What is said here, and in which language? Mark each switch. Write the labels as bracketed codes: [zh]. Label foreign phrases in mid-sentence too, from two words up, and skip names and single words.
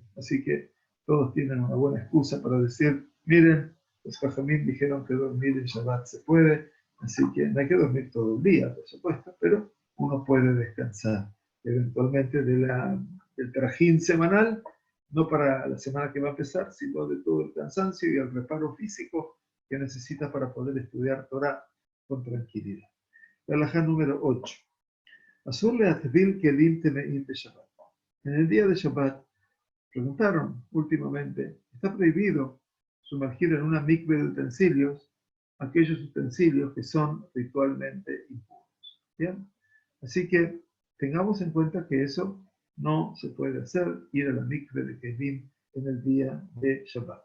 [es] Así que todos tienen una buena excusa para decir, miren, los Jajamim dijeron que dormir en Shabbat se puede, así que no hay que dormir todo el día, por supuesto, pero uno puede descansar eventualmente del trajín semanal, no para la semana que va a empezar, sino de todo el cansancio y el reparo físico que necesita para poder estudiar Torah con tranquilidad. La halajá número 8. [he] אסור להטביל כלים טמאים de שבת. [es] En el día de Shabbat, preguntaron últimamente, ¿está prohibido sumergir en una mikve de utensilios aquellos utensilios que son ritualmente impuros? ¿Bien? Así que tengamos en cuenta que eso no se puede hacer, ir a la mikve de Kelim en el día de Shabbat.